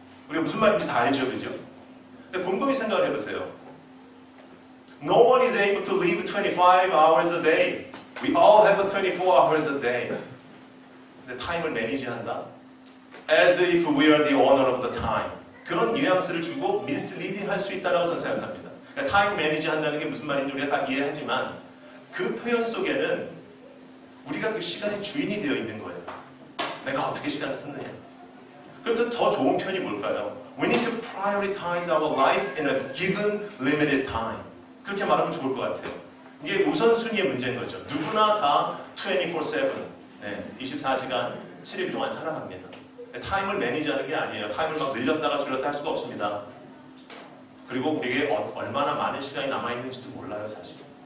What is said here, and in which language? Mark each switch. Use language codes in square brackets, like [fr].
[ko] 우리가 무슨 말인지 다 알죠, 그죠? 근데 곰곰이 생각을 해보세요. [en] No one is able to live 25 hours a day. We all have 24 hours a day. [ko] 근데 타임을 매니지한다? [en] As if we are the owner of the time. [ko] 그런 뉘앙스를 주고 misleading 할 수 있다고 저는 생각합니다. 그러니까 타임 매니지 한다는 게 무슨 말인지 우리가 다 이해하지만 그 표현 속에는 우리가 그 시간의 주인이 되어 있는 거예요. 내가 어떻게 시간을 쓰느냐. 그래서 더 좋은 편이 뭘까요? [en] We need to prioritize our life in a given limited time. [ko] 그렇게 말하면 좋을 것 같아요. 이게 우선순위의 문제인 거죠. 누구나 다 24/7, 24시간 7일 동안 살아갑니다. 타임을 매니지하는 게 아니에요. 타임을 막 늘렸다가 줄였다 할 수가 없습니다. 그리고 우리에게 얼마나 많은 시간이 남아있는지도 몰라요, 사실.